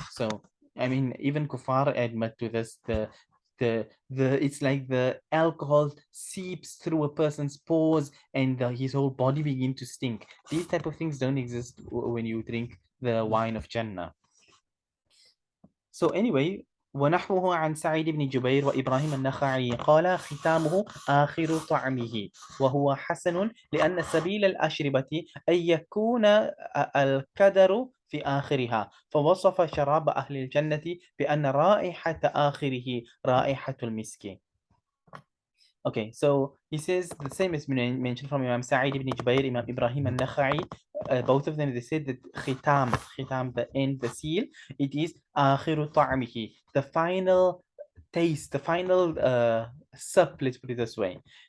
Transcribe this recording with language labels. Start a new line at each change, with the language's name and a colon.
English: So I mean, even kuffar admit to this. The it's like the alcohol seeps through a person's pores, and his whole body begin to stink. These type of things don't exist when you drink the wine of Jannah. So anyway,
Arabic: ونحوه عن سعيد بن جبير وإبراهيم النخعي قال ختامه آخر طعمه وهو حسن لأن سبيل الأشربة أن يكون الكدر في آخرها، فوصف شراب أهل الجنة بأن رائحة آخره رائحة المسك.
English: Okay, so he says the same as mentioned from Imam Sa'id ibn Jubair, Imam Ibrahim al-Nakhai. Both of them, they said that khitam, the end, the seal, it is
Arabic: akhiru ta'amihi,
English: the final taste, the final sip, let's put it this way.